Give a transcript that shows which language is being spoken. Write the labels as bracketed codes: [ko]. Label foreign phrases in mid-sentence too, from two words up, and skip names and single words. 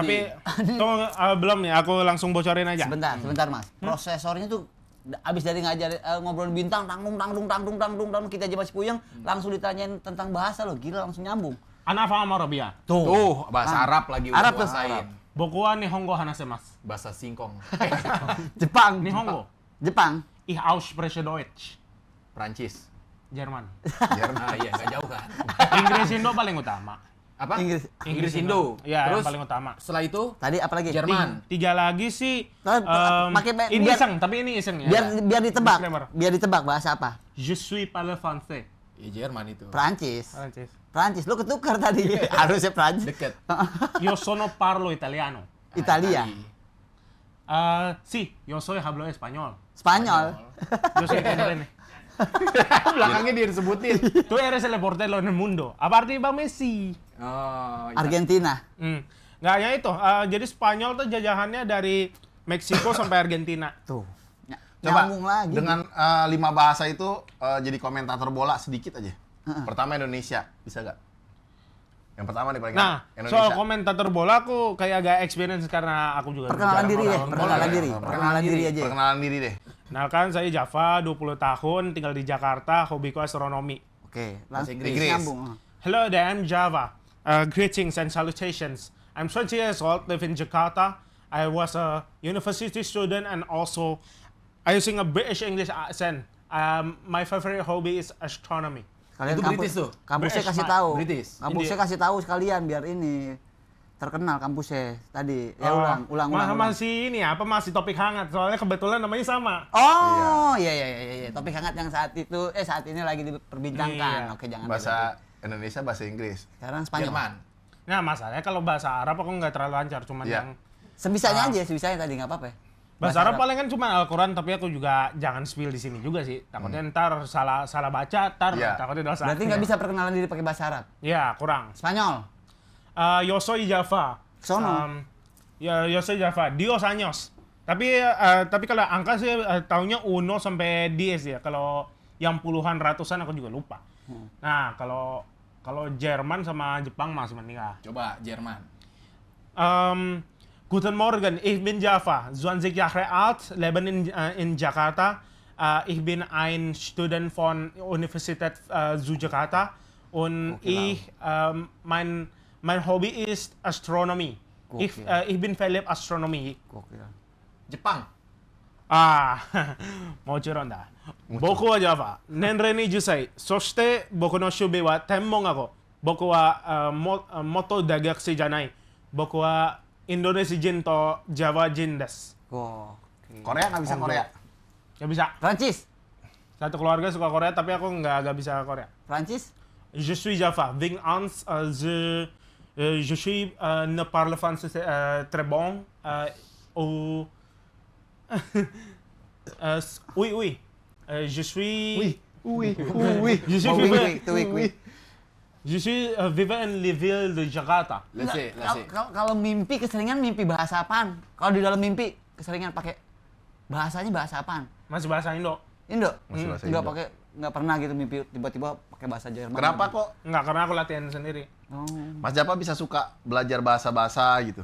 [id] Tapi belum nih, aku langsung bocorin aja. Sebentar Mas. Prosesornya tuh abis dari ngajar ngobrol bintang tanggung kita aja masih puyeng, langsung ditanyain tentang bahasa loh, gila langsung nyambung. [ar] أنا فاهم عربية. [id] Tuh, bahasa Arab lagi udah Arab tuh. kuasain. [ja] 僕は日本語話せます. [id] Bahasa singkong. Jepang. Nihongo. Jepang. [de] Ich ausspreche Deutsch. [id] Prancis. Jerman. Nah, iya, nggak jauh kan. Inggris Indo paling utama. Apa? Inggris. Indo. Iya, yang Terus paling utama. setelah itu Tadi apa lagi? Jerman. Tiga lagi sih. Pakai ini biar- iseng, tapi ini iseng ya. Biar ditebak. Disclaimer. Biar ditebak bahasa apa? [fr] Je suis parle français. [id] Ya Jerman itu. Prancis. Prancis. Prancis, lu ketukar tadi. Harusnya Prancis. Deket. [it] Io sono parlo italiano. [id] Italia. [it] Sì, io [es] soy hablo español. [id] Spanyol. [es] Yo soy Tenerife. [id] Belakangnya dia disebutin. [es] Tú eres el portero en el mundo. [id] Aparte Bang Messi. Oh, iya. Argentina. Nggak hanya itu. Jadi Spanyol tuh jajahannya dari Meksiko sampai Argentina. Tuh. Coba Nyambung lagi. dengan 5 bahasa itu jadi komentator bola sedikit aja. Pertama Indonesia, bisa gak? Yang pertama nih paling Nah, Indonesia. soal komentator bola aku kayak agak experience karena aku juga Perkenalan jarang diri deh, nonton bola. perkenalan diri. Perkenalan diri aja. Perkenalan diri deh. Nah kan saya Java, 20 tahun, tinggal di Jakarta, hobiku astronomi. Oke, Bahasa langsung Inggris. nyambung. [en] Hello there, I'm Java. Greetings and salutations. I'm 20 years old, live in Jakarta. I was a university student and also I using a British English accent. My favorite hobby is astronomy. [id] Kalian Itu British tuh? Kampusnya British, kasih Mak. tahu. British. Kampusnya India. kasih tahu sekalian biar ini terkenal kampusnya tadi. Ya ulang. Masih ini apa masih topik hangat soalnya kebetulan namanya sama. Oh, iya. Topik hangat yang saat ini lagi diperbincangkan. Iya. Oke, jangan Bahasa Indonesia, bahasa Inggris. sekarang Spanyol. Jerman. Nah masalahnya kalau bahasa Arab aku nggak terlalu lancar, cuman Iya. yang Sebisanya aja, sebisanya tadi nggak apa-apa. bahasa Arab paling kan cuma Al-Quran, tapi aku juga jangan spill di sini juga sih. Takutnya ntar salah baca, Iya. takutnya dosa. Berarti nggak bisa perkenalan diri pakai bahasa Arab. Ya kurang. Spanyol. [es] Yo soy Java. Sono. Ya yo soy Java. Dios años. [id] Tapi kalau angka sih tahunnya 1 sampai 10 ya. Kalau yang puluhan ratusan aku juga lupa. Nah kalau Jerman sama Jepang masih menikah. Coba Jerman. [de] Guten Morgen, ich bin Java, 20 Jahre alt, leben in Jakarta. Ich bin ein Student von Universität zu Jakarta und mein Hobby ist Astronomie. Ich bin verliebt Astronomie. [id] Gokil. Jepang. [ja] もちろんだ。僕はJava、年齢に 10歳. そして僕の趣味は天文学。僕は元大学生じゃない。僕はインドネシア人とジャワ人です。 [id] Gokil. Korea nggak bisa Korea. Nggak bisa. Prancis. Satu keluarga suka Korea, tapi aku nggak bisa Korea. Prancis. [fr] Je suis Java. Ving ans, je suis ne parle français très bon. Ou oui. Je suis. Je suis vivant. Je suis vivant en la ville de Jakarta. [en] Let's see. [id] Kalau mimpi keseringan mimpi bahasa apaan? Kalau di dalam mimpi keseringan pakai bahasanya bahasa apaan? Masih bahasa Indo. Indo. Masih bahasa Nggak Indo. pakai, nggak pernah gitu mimpi tiba-tiba pakai bahasa Jerman. Kenapa kok Nggak, karena aku latihan sendiri. Oh. Mas Java bisa suka belajar bahasa-bahasa gitu?